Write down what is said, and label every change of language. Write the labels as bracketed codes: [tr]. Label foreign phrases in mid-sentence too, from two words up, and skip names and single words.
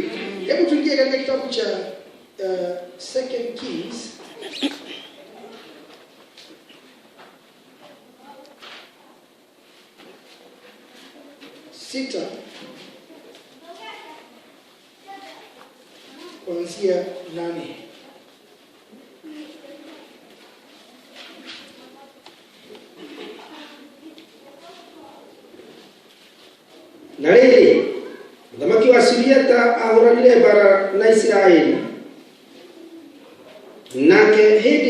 [sw] Hebu tuingie katika kitabu cha 2 Kings. Sita kuanzia 8. [ki] Na rĩrĩ, mũthamaki wa Suriata ahũranire mbara na Isiraeli, nake hindi